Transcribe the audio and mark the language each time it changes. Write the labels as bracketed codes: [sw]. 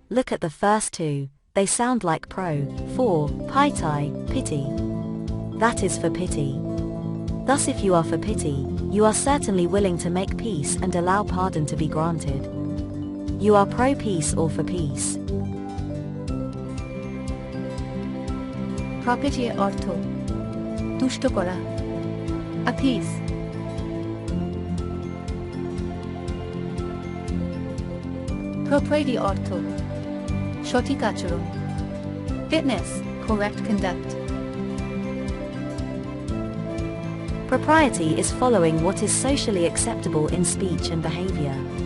[en] Look at the first two, they sound like pro, for, pitai, pity. That is for pity. Thus if you are for pity, you are certainly willing to make peace and allow pardon to be granted. You are pro-peace or for peace. [bn] Property অর্থ তুষ্ট করা, appease. Propriety অর্থ সঠিক আচরণ, [en] fitness, correct conduct. Propriety is following what is socially acceptable in speech and behavior.